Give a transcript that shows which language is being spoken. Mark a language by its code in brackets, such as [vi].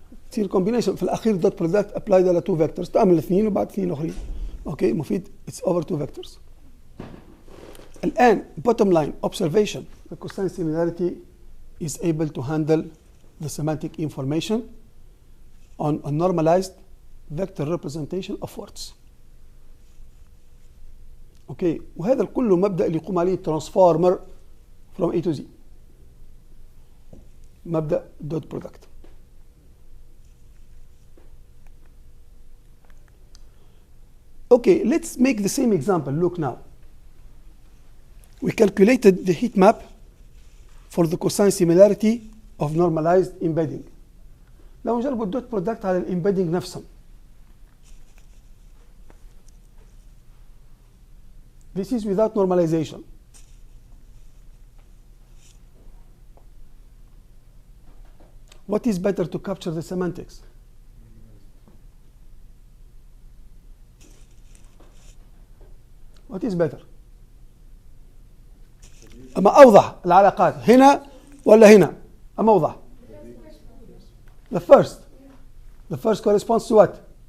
[ar] تصير combination في الأخير dot product applied على [en] two vectors [ar] تعمل اثنين وبعد اثنين آخرين. أوكي مفيد [en] it's over two vectors. الآن bottom line observation, the cosine similarity is able to handle the semantic information on a normalized vector representation of words. [ar] اوكي وهذا كله مبدأ اللي يقوم عليه [en] transformer from A to Z. مبدأ dot product. Okay, let's make the same example. Look now. We calculated the heat map for the cosine similarity of normalized embedding. [ar] لو نجرب الدوت برودكت على الامبيدنج نفسهم. [en] This is without normalization. What is better to capture the semantics? What is better? [ar] أما أوضح العلاقات هنا ولا هنا؟ أما أوضح. [en] The first corresponds to what?